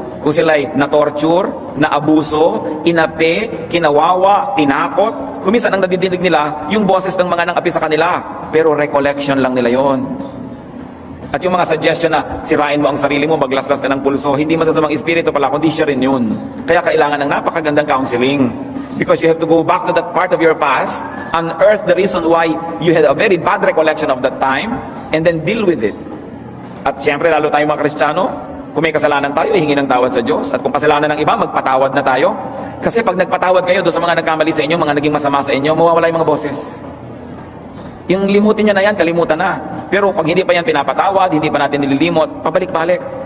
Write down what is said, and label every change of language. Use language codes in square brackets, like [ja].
[tl] Kung sila ay na-torture, na-abuso, inapi, kinawawa, tinakot, kuminsan ang nadidinig nila yung boses ng mga nang-api sa kanila. Pero recollection lang nila yon. At yung mga suggestion na sirain mo ang sarili mo, maglaslas ka ng pulso, hindi masasamang espiritu pala, kundi siya rin yun. Kaya kailangan ng napakagandang counseling. [en] Because you have to go back to that part of your past, unearth the reason why you had a very bad recollection of that time, and then deal with it. [tl] At siyempre, lalo tayong mga Kristiyano, kung may kasalanan tayo, hingi ng tawad sa Diyos. At kung kasalanan ng iba, magpatawad na tayo. Kasi pag nagpatawad kayo doon sa mga nagkamali sa inyo, mga naging masama sa inyo, mawawala yung mga boses. Yung limutin niya na yan, kalimutan na. Pero pag hindi pa yan pinapatawad, hindi pa natin nililimot, pabalik-balik.